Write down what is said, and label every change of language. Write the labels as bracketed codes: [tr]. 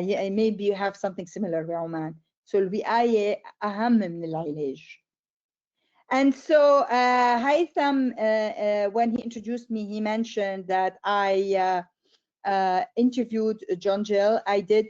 [en] Maybe you have something similar بعمان. [ar] So الوقاية أهم من العلاج. [en] And so Haytham, when he introduced me, he mentioned that I interviewed John Jill. I did.